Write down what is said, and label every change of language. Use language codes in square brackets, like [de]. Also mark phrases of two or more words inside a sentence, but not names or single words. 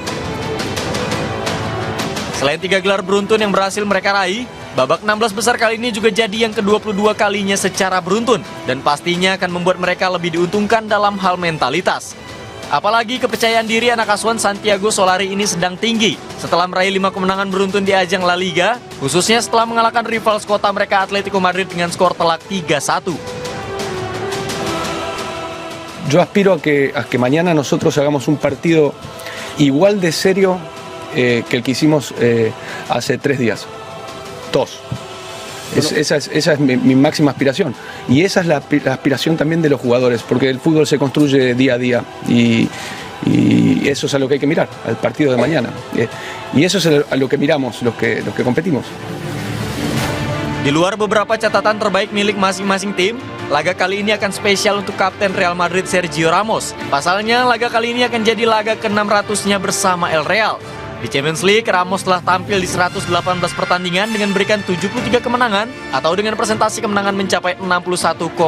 [id] Selain 3 gelar beruntun yang berhasil mereka raih, babak 16 besar kali ini juga jadi yang ke-22 kalinya secara beruntun dan pastinya akan membuat mereka lebih diuntungkan dalam hal mentalitas. Apalagi kepercayaan diri anak asuhan Santiago Solari ini sedang tinggi setelah meraih 5 kemenangan beruntun di ajang La Liga, khususnya setelah mengalahkan rival sekota mereka Atletico Madrid dengan skor telak 3-1. [es] Yo aspiro a que mañana nosotros hagamos un partido igual de serio que el que hicimos hace 3 días. 2. Esa es mi máxima aspiración. Y esa es la aspiración también de los jugadores, porque el fútbol se construye día a día. Y eso es a lo que hay que mirar, al partido de mañana. Y eso es a lo que miramos los que competimos. [id] Di luar beberapa catatan terbaik milik masing-masing tim, laga kali ini akan spesial untuk Kapten Real Madrid Sergio Ramos. Pasalnya, laga kali ini akan jadi laga ke-600-nya bersama El Real. Di Champions League, Ramos telah tampil di 118 pertandingan dengan memberikan 73 kemenangan atau dengan presentasi kemenangan mencapai 61,8%.